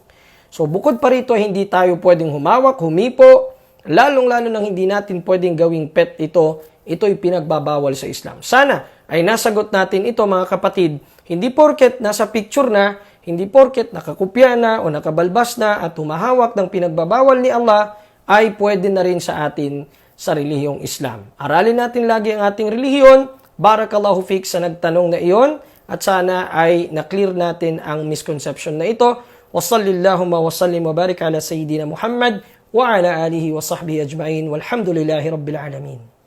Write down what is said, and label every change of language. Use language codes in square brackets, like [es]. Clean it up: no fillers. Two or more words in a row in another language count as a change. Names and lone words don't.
[tl] So bukod pa rito, hindi tayo pwedeng humawak, humipo, lalong-lalo nang hindi natin pwedeng gawing pet ito'y pinagbabawal sa Islam. Sana ay nasagot natin ito, mga kapatid. Hindi porket nasa picture na, hindi porket nakakopya na o nakabalbas na at humahawak ng pinagbabawal ni Allah, ay pwede na rin sa atin sa relihiyong Islam. Aralin natin lagi ang ating relihiyon. [ar] بارك الله فيك [tl] sa nagtanong na iyon, at sana ay na-clear natin ang misconception na ito. [ar] وصلى الله وسلم وبارك على سيدنا محمد وعلى آله وصحبه أجمعين والحمد لله رب العالمين.